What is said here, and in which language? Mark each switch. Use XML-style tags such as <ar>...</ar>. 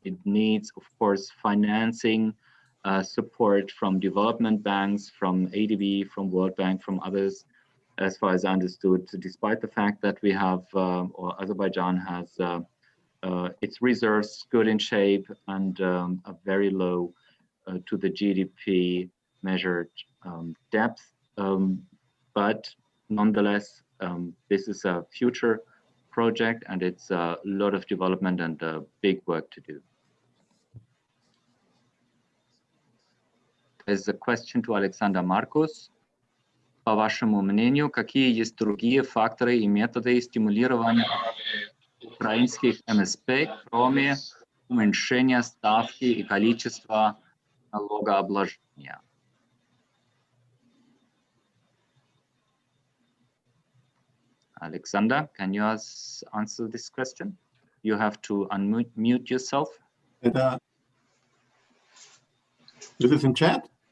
<en>It needs, of course, financing support from development banks, from ADB, from World Bank, from others, as far as I understood, despite the fact that we have, or Azerbaijan has its reserves good in shape and a very low to the GDP measured depth. But nonetheless, this is a future project, and it's a lot of development and big work to do. There's a question to Alexander Marcus.</en> <ru>По вашему мнению, какие есть другие факторы и методы стимулирования украинских МСП, кроме уменьшения ставки и количества налогообложения?</ru> <en>Alexander, can you answer this question? You have to unmute yourself. Is this in chat?</en>